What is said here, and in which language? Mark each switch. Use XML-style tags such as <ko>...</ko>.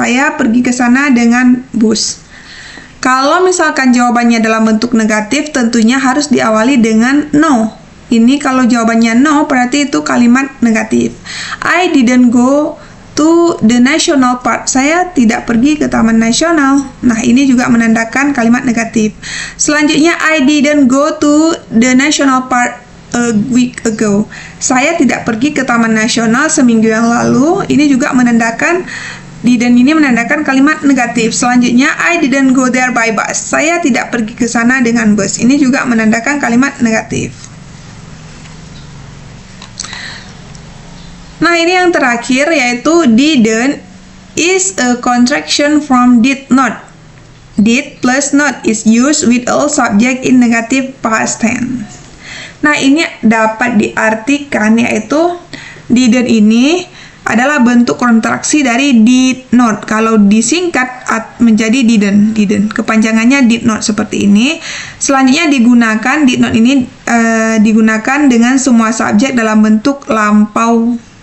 <id>Saya pergi ke sana dengan bus. Kalau misalkan jawabannya dalam bentuk negatif, tentunya harus diawali dengan no. Ini kalau jawabannya no, berarti itu kalimat negatif.</id> <en>I didn't go to the national park.</en> <id>Saya tidak pergi ke taman nasional. Nah, ini juga menandakan kalimat negatif. Selanjutnya,</id> <en>I didn't go to the national park a week ago.</en> <id>Saya tidak pergi ke taman nasional seminggu yang lalu. Ini juga menandakan didn't ini menandakan kalimat negatif. Selanjutnya,</id> <en>I didn't go there by bus.</en> <id>Saya tidak pergi ke sana dengan bus. Ini juga menandakan kalimat negatif. Nah, ini yang terakhir yaitu</id> <en>didn't is a contraction from did not. Did plus not is used with all subject in negative past tense.</en> <id>Nah, ini dapat diartikan yaitu didn't ini adalah bentuk kontraksi dari did not. Kalau disingkat menjadi didn't. Kepanjangannya did not seperti ini. Selanjutnya digunakan did not ini digunakan dengan semua subjek dalam bentuk lampau.</id>